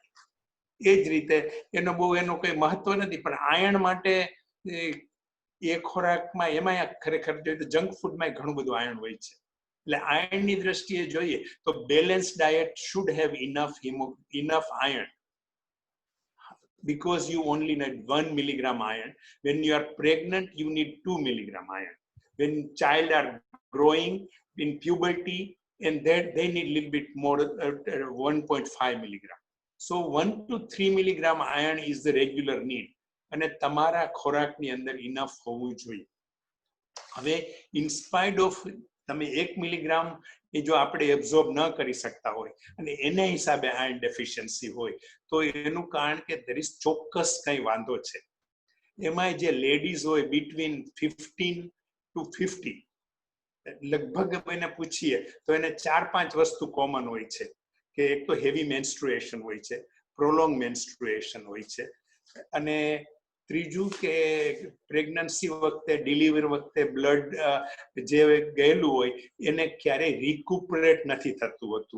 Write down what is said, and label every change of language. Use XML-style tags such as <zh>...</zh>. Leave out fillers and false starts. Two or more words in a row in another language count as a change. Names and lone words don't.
<gu>એ જ રીતે એનો કઈ મહત્વ નથી. પણ આયર્ન માટે એ ખોરાકમાં એમાં ખરેખર જોઈએ તો જંક ફૂડમાં ઘણું બધું આયર્ન હોય છે. એટલે આયર્નની દ્રષ્ટિએ જોઈએ તો</gu> <en>balance diet should have enough iron, because you only need 1 milligram iron. When you are pregnant, you need 2 milligram iron. When child are growing in puberty, and that they need a little bit more, 1.5 milligram. So 1 to 3 milligram iron is the regular need.</en> <gu>અને તમારા ખોરાકની અંદર ઇનફ હોવું જોઈએ. હવે</gu> <en>in spite of</en> <gu>તમે 1 મિલીગ્રામ એ જો આપણે એબ્ઝોર્બ ન કરી શકતા હોય અને એને હિસાબે</gu> <en>iron deficiency</en> <gu>હોય, તો એનું કારણ કે</gu> <en>there is</en> <gu>ચોક્કસ કઈ વાંધો છે. એમાં જે લેડીઝ હોય</gu> <en>between 15 to 50,</en> <gu>લગભગ એને પૂછીએ તો એને 4-5 વસ્તુ કોમન હોય છે. કે એક તો</gu> <en>heavy menstruation</en> <gu>હોય છે,</gu> <en>prolong menstruation</en> <gu>હોય છે, અને ત્રીજું કે પ્રેગ્નન્સી વખતે, ડિલિવરી વખતે બ્લડ જે ગયેલું હોય એને ક્યારેય રિકુપરેટ નથી થતું હોતું.</gu>